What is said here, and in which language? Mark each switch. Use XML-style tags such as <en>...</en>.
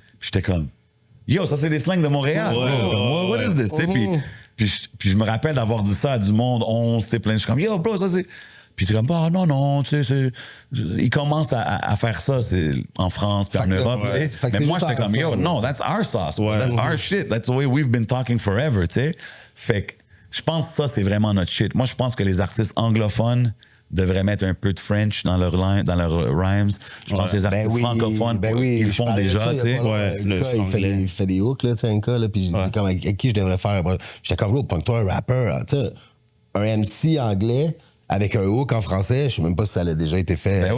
<fr>Puis j'étais comme, yo, ça c'est des slangs de Montréal. Ouais.</fr> <en>What is this?</en> <fr>Tu sais, puis je me rappelle d'avoir dit ça à du monde, 11, tu sais, plein. Je suis comme, yo, bro, ça c'est. Puis tu es comme, bah non, tu sais, ils commencent à faire ça en France puis en Europe, tu sais. Mais moi, j'étais comme,</fr> <en>yo, no, that's our sauce, bro. That's our shit. That's the way we've been talking forever,</en> <fr>tu sais. Fait que je pense que ça, c'est vraiment notre shit. Moi, je pense que les artistes anglophones devraient mettre un peu de French dans leurs rhymes. Je pense que les artistes francophones, ils le font déjà, tu sais. Il fait des hooks, là, tu sais, un cas, là, puis je dis comme, avec qui je devrais faire. J'étais comme, pogne-toi un rappeur, tu sais, un MC anglais avec un hook en français, je sais même pas si ça a déjà été fait</fr>